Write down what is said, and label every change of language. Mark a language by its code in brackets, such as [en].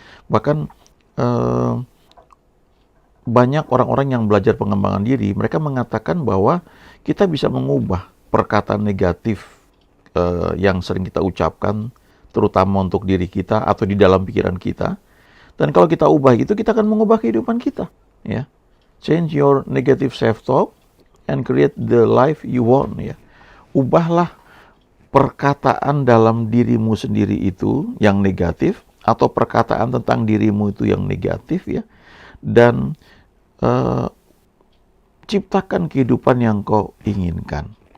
[id] Bahkan banyak orang-orang yang belajar pengembangan diri, mereka mengatakan bahwa kita bisa mengubah perkataan negatif yang sering kita ucapkan, terutama untuk diri kita atau di dalam pikiran kita. Dan kalau kita ubah itu, kita akan mengubah kehidupan kita. [en] Ya, change your negative self-talk and create the life you want. [id] Ya, ubahlah perkataan dalam dirimu sendiri itu yang negatif, atau perkataan tentang dirimu itu yang negatif ya, dan ciptakan kehidupan yang kau inginkan.